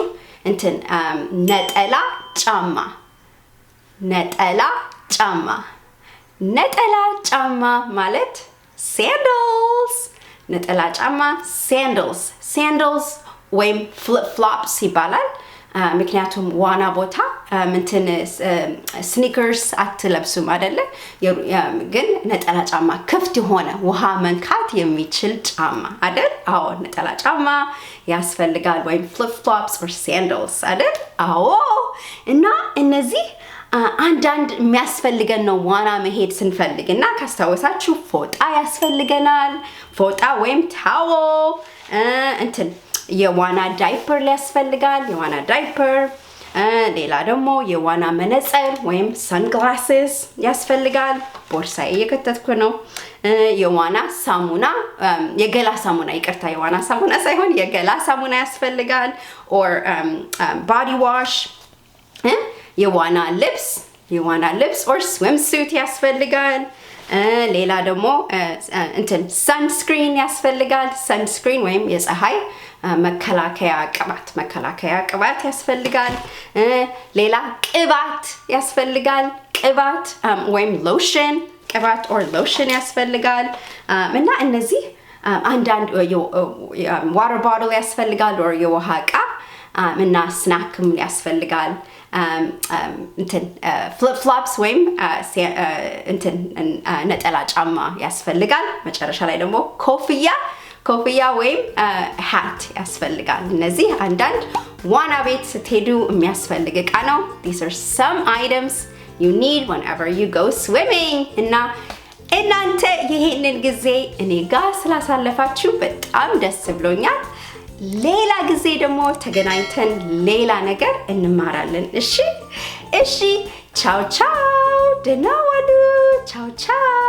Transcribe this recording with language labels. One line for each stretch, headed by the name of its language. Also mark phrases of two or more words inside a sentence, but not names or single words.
Amharic: ነጠላ ጫማ ማለት sandals ወይም
English: flip flops
Amharic: ይባላል። ምክንያቱም ዋና ቦታ እንትን ስኒከርስ አትለብሱም አይደለ? ግን ነጠላ ጫማ ክፍት የሆነ ውሃ መንካት የሚችል ጫማ አይደል? አዎ ነጠላ ጫማ ያስፈልጋል ወይም
English: flip flops or sandals
Amharic: አይደል? አዎ እና እነዚህ አንዳንድ የሚያስፈልገን ነው ዋና መሄድ ስንፈልግ እና ካስታወሳችሁ ፎጣ ያስፈልገናል ፎጣ ወይም ታወል እንትን የዋና ዳይፐር ያስፈልጋል የዋና ዳይፐር ሌላ ደግሞ የዋና መነጽር ወይም sunglasses ያስፈልጋል ቦርሳዬ የከተትኩ ነው የዋና ሳሙና የገላ ሳሙና ይቅርታ የዋና ሳሙና ሳይሆን የገላ ሳሙና ያስፈልጋል
English: or body wash
Amharic: የዋና ልብስ
English: or swimsuit
Amharic: ያስፈልጋል ሌላ ደግሞ እንትን sunscreen ያስፈልጋል sunscreen ወይም የፀሐይ መከላከያ ቅባት ያስፈልጋል ሌላ ቅባት ያስፈልጋል ቅባት ወይም ቅባት
English: or lotion
Amharic: ያስፈልጋል እና እነዚህ አንዳንድ
English: water bottle
Amharic: ያስፈልጋል or የውሃ ዕቃ እና ስናክም ያስፈልጋል እንትን
English: flip flops
Amharic: ወይም እንትን ነጠላ ጫማ ያስፈልጋል መጨረሻ ላይ ደግሞ ኮፍያ ወይም hat ያስፈልጋል እነዚህ አንዳንድ ዋና ቤት ስትሄዱ የሚያስፈልግ ዕቃ ነው
English: these are some items you need whenever you go swimming
Amharic: እና እናንተ ይሄንን ጊዜ እኔ ጋር ስላሳለፋችሁ በጣም ደስ ብሎኛል ሌላ ጊዜ ደግሞ ተገናኝተን ሌላ ነገር እንማራለን እሺ ቻው ደህና ዋሉ ቻው